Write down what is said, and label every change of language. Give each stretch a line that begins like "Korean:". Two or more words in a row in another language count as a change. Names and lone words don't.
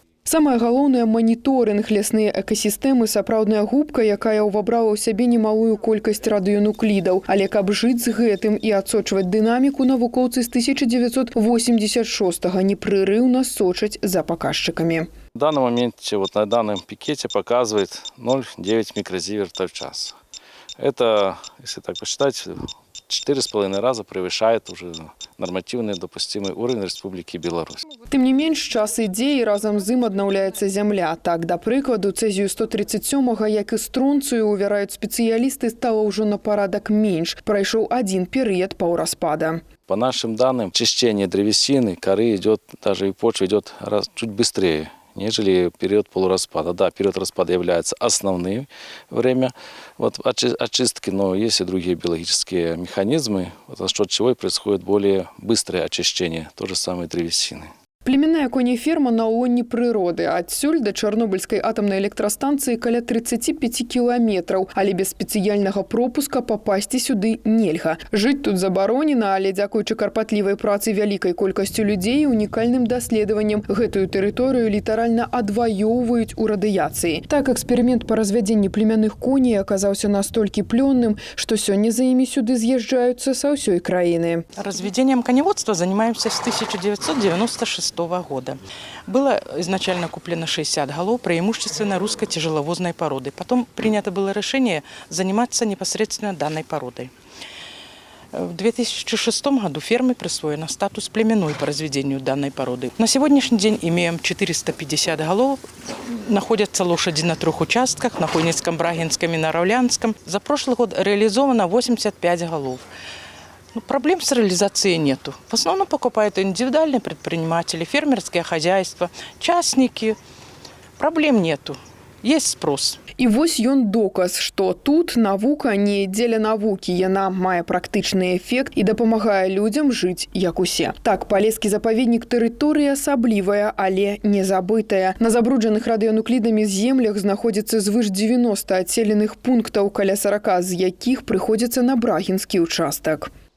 Belarusian: Самае галоўнае – маніторынг лясныя экасістэмы, сапраўдная губка, якая ўвабрала ў сябе немалую колькасць радыёнуклідаў. Але каб жыць з гэтым і адсочваць дынаміку, навукоўцы з 1986-го непрерыўна сочаць за паказчыкамі.
Russian: В данном моменте, на данном пикете показывает 0,9 микрозиверта в час. Это, если так посчитать, 4,5 раза превышает уже нормативный допустимый уровень Республики Беларусь.
Belarusian: Тым не менш, час ідзе і разам з ім аднаўляецца зямля. Так, да прыкладу, цэзію-137, як і стронцыю, уверяют спецыялісты, стало ўжо на парадак менш. Прайшоў один перыяд паўраспада.
Russian: По нашим данным, очищение древесины, коры идет, даже и почвы идет чуть быстрее, нежели период полураспада. Да, период распада является основным время очистки, но есть и другие биологические механизмы, за счет чего происходит более быстрое очищение той же самой древесины.
Belarusian: Племянная конеферма на лоне прыроды. Адсюль да Чорнобыльскай атамнай электрастанцыі каля 35 кіламетраў, але без спецыяльнага пропуска папасці сюды нельга. Жыць тут забаронена, але дзякуючы карпатлівай працы вялікай колькасцю людзей і унікальным даследаванням гэтую тэрыторыю літаральна адваёўваюць у радыяцыі. Так, эксперымент па развядзенні племянных коней аказаўся настолькі плённым, што сёння за імі сюды з'язджаюцца са ўсёй краіны.
Russian: Разведением коневодства занимаемся с 1996 года. Было изначально куплено 60 голов, преимущественно русской тяжеловозной породы. Потом принято было решение заниматься непосредственно данной породой. В 2006 году ферме присвоено статус племенной по разведению данной породы. На сегодняшний день имеем 450 голов. Находятся лошади на 3 участках, на Хойницком, Брагинском и Нараўлянском. За прошлый год реализовано 85 голов. Проблем с реализацией нету. В основном покупают индивидуальные предприниматели, фермерские хозяйства, частники. Проблем нету. Есть спрос.
Belarusian: І вось ён доказ, што тут навука не дзеля навукі. Яна мае практычны эфект і дапамагае людзям жыць як усе. Так, Палескі запаведнік тэрыторыя асаблівая, але не забытая. На забруджаных радыёнуклідамі землях знаходзіцца звыш 90 адселеных пунктаў, каля 40 з якіх прыходзіцца на Брагінскі участак.